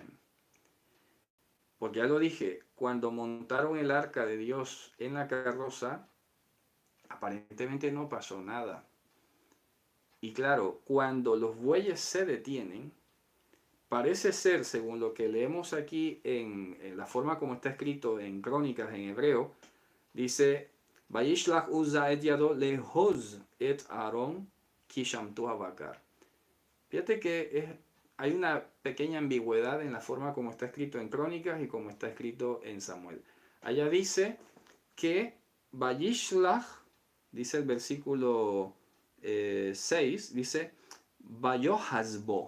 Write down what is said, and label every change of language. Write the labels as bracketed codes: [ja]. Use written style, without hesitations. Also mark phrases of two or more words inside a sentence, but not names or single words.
[es] Porque ya lo dije, cuando montaron el arca de Dios en la carroza, aparentemente no pasó nada. Y claro, cuando los bueyes se detienen, parece ser, según lo que leemos aquí en la forma como está escrito en Crónicas en hebreo, dice, [he] וישלח עזא את ידו לאחוז את הארון כי שמטו הבקר. [es] Fíjate que hay una pequeña ambigüedad en la forma como está escrito en Crónicas y como está escrito en Samuel. Allá dice que Vayishlach, dice el versículo 6, dice Vayohazbo.